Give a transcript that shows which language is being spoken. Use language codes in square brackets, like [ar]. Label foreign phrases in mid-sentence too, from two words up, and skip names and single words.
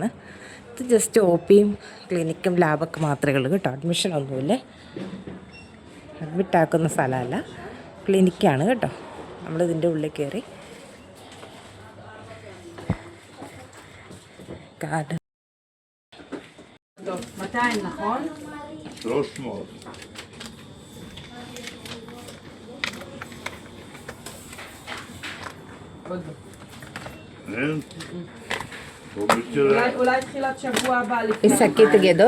[ml] ഇത് ജസ്റ്റ് OP യും ക്ലിനിക്കും ലാബൊക്കെ മാത്രമേ ഉള്ളൂ കേട്ടോ. അഡ്മിഷനൊന്നുമില്ല, അഡ്മിറ്റാക്കുന്ന സ്ഥലമല്ല, ക്ലിനിക്കാണ് കേട്ടോ. നമ്മളിതിൻ്റെ ഉള്ളിൽ കയറി കാർഡ് 200, [he] נכון? 300. אין? אולי תחילת שבוע הבא. שקית גדול?